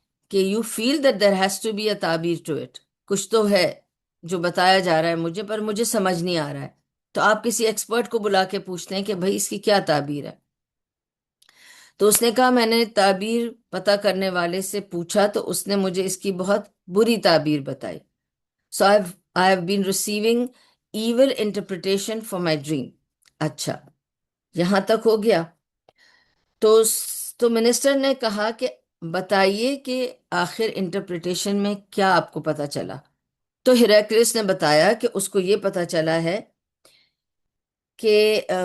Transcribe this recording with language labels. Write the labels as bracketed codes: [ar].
[ur] کہ [en] you feel that there has to be a تعبیر to it, [ur] کچھ تو ہے جو بتایا جا رہا ہے مجھے پر مجھے سمجھ نہیں آ رہا ہے، تو آپ کسی ایکسپرٹ کو بلا کے پوچھتے ہیں کہ بھائی اس کی کیا تعبیر ہے؟ تو اس نے کہا میں نے تعبیر پتہ کرنے والے سے پوچھا تو اس نے مجھے اس کی بہت بری تعبیر بتائی. [en] So I have been receiving evil interpretation for my dream. [ur] اچھا، یہاں تک ہو گیا. تو تو منسٹر نے کہا کہ بتائیے کہ آخر انٹرپریٹیشن میں کیا آپ کو پتا چلا؟ تو ہیراکلیس نے بتایا کہ اس کو یہ پتا چلا ہے کہ